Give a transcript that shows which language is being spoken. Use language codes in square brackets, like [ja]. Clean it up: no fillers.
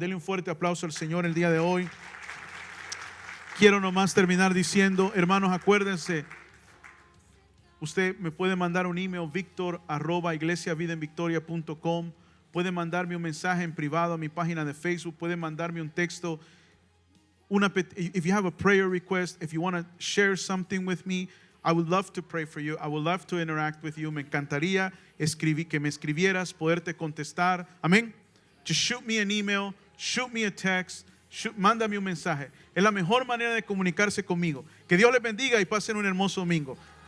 [es] Denle un fuerte aplauso al Señor el día de hoy. Quiero nomás terminar diciendo, hermanos, acuérdense, usted me puede mandar un email, victor@iglesiavidaenvictoria.com. Puede mandarme un mensaje en privado a mi página de Facebook. Puede mandarme un texto. [en] If you have a prayer request, if you want to share something with me, I would love to pray for you. I would love to interact with you. [es] Me encantaría que me escribieras, poderte contestar. Amén. [en] Just shoot me an email, shoot me a text, [es] mándame un mensaje. Es la mejor manera de comunicarse conmigo. Que Dios les bendiga y pasen un hermoso domingo.